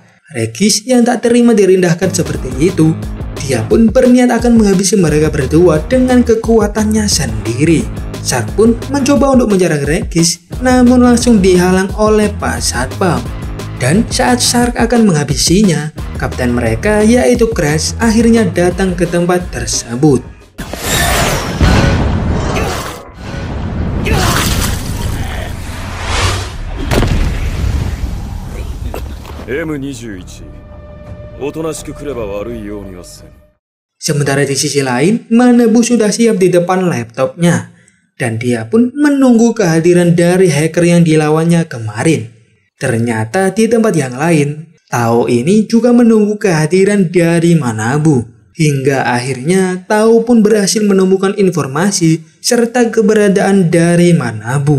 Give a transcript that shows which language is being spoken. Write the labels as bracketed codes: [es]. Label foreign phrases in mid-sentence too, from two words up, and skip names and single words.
[id] Regis yang tak terima direndahkan seperti itu, dia pun berniat akan menghabisi mereka berdua dengan kekuatannya sendiri. Shark pun mencoba untuk menyerang Regis, namun langsung dihalang oleh Pak Satpam. Dan saat Shark akan menghabisinya, kapten mereka yaitu Crash akhirnya datang ke tempat tersebut. [ja] M21 おとなしく来れば悪いようにはせん。 [id] Sementara di sisi lain, Manabu sudah siap di depan laptopnya. Dan dia pun menunggu kehadiran dari hacker yang dilawannya kemarin. Ternyata di tempat yang lain, Tao ini juga menunggu kehadiran dari Manabu. Hingga akhirnya Tao pun berhasil menemukan informasi serta keberadaan dari Manabu.